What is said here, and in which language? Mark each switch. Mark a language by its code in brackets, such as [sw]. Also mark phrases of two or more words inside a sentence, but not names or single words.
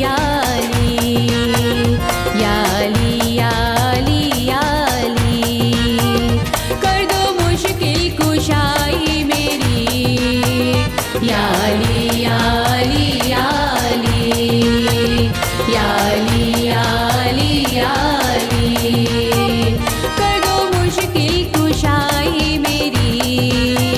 [ar] يا علي، يا علي، يا علي، يا علي, [ur] کر دو مشکل کشائی میری. [ar] يا علي، يا علي، يا علي، يا علي، يا علي، يا علي, [ur] کر دو مشکل کشائی میری.